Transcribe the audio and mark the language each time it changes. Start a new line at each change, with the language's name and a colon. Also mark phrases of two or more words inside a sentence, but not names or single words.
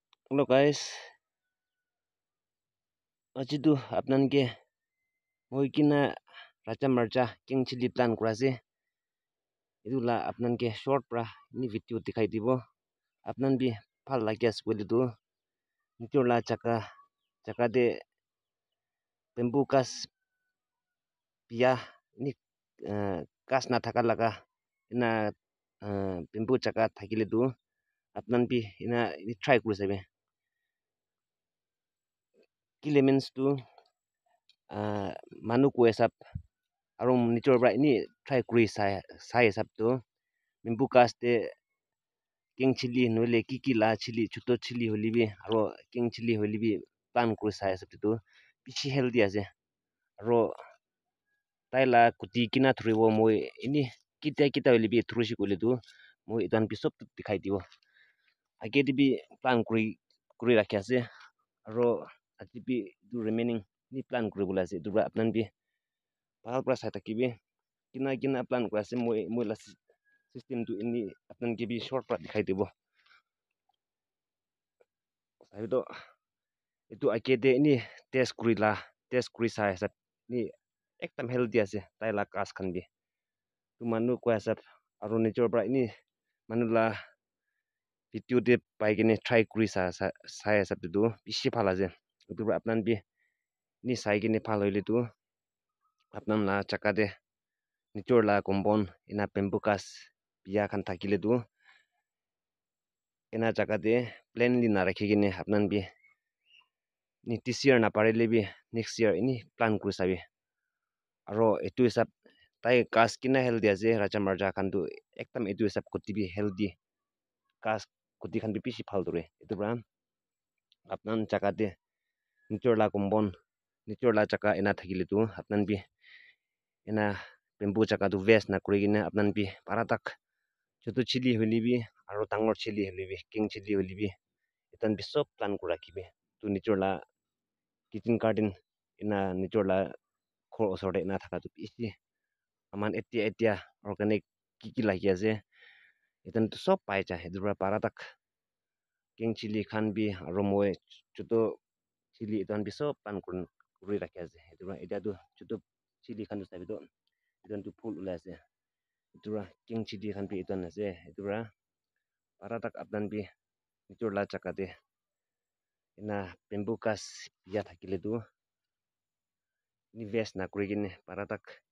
English: Hello guys,
Naga Pidgin: ajidu apnan ke hoikina racha marcha
English: king chili
Naga Pidgin: plan kurase idula apnan ke short pra ni video dikhai dibo apnan bi phal lagias bole tu nitor la chaka de bamboo kas pia ni kas na thaka laga ina bamboo chaka thakile tu apnan bi ina try kurisebe kile means tu manu ko esap aro nitor bra ini try kuri sai esap tu bamboo kas te king chili noile kiki la chili chuto chili holibi aro
English: king chili
Naga Pidgin: holibi plan kuri sai esap tu bishi healthy ase aro taila kuti kina thuribo moi ini kita holibi thurishi kole tu moi etan bisop dikhai dibo age dibi plan kuri rakhi ase aro atibi du remaining ni plan kuri bola ase dura apnan bi bhal pra sai takibi kina plan kura ase moi la system tu ini apnan ke bi short pra dikhai dibo sabido itu ake de ini test kuri sai sab ni ekdam healthy ase taila kas khan bi tu manu ko asap aro nature pra ini manu la video de pai kene try kuri sai asap tu bishi bhal ase itu apnan bi ni sai kene bhal hoile tu apnan la chaka de nature la compound ina bamboo kas pia khan thakile tu ena jaka de plainly na rakhi kene apnan bi ni
English: this year
Naga Pidgin: na parele bi
English: next year
Naga Pidgin: ini plan kuri sabi aro etu hisap tai kas kina healthy ase racha marcha khan tu ekdam etu hisap kuti bi healthy kas kuti khan bi bishi bhal dure etu pra apnan jaka de nature la compound nature la jaka ena thakile tu apnan bi ena bamboo jaka tu waste na kuri kene apnan bi paratak chotu chili holibi aro dangor chili holibi
English: king chili
Naga Pidgin: holibi etan bi sob plan kuri rakhibi tu nature la
English: kitchen garden
Naga Pidgin: ina nature la khor osor de ena thaka tu bishi aman etia organic kiki lagi ase etan tu sob pai ja etu pra paratak
English: king chili
Naga Pidgin: khan bi aro moi choto chili etan bi sob plan kuri rakhi ase etu pra etia tu choto chili khan tu sabi tu etan tu phul ulai ase etu pra
English: king chili
Naga Pidgin: khan bi etan ase etu pra paratak apnan bi nature la jaka de ena bamboo kas pia thakile tu ni waste na kuri kene paratak